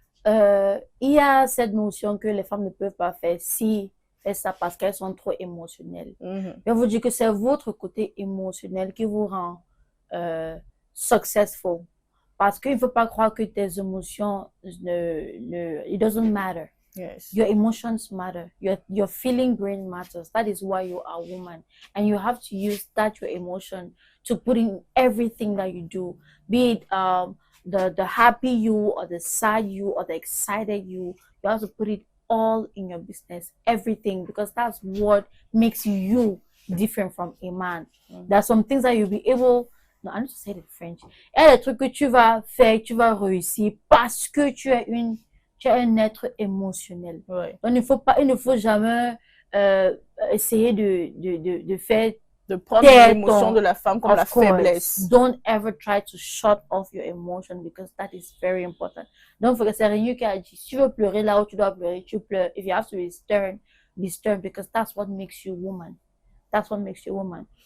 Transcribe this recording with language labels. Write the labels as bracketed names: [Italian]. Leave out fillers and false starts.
[French] Il y a cette notion que les femmes ne peuvent pas faire ça parce qu'elles sont trop émotionnelles. Je vous dis que c'est votre côté émotionnel qui vous rend successful. Parce qu'il ne faut pas croire que tes émotions, [English] it doesn't matter. Yes. Your emotions matter. Your feeling brain matters. That is why you are a woman. And you have to use your emotion to put in everything that you do. Be it the happy you or the sad you or the excited you. You have to put it all in your business. Everything. Because that's what makes you different from a man. There are some things that you'll be able... Non, I need to say it in French. [French] Il y a des trucs que tu vas faire, tu vas réussir parce que tu es un être émotionnel. Ouais. Donc, il ne faut jamais essayer de faire... De prendre l'émotion de la femme comme la faiblesse. [English] Don't ever try to shut off your emotion because that is very important. [French] Donc, c'est Rinyo qui a dit, si tu veux pleurer là où tu dois pleurer, tu pleures. [English] If you have to be stern because that's what makes you woman. That's what makes you woman.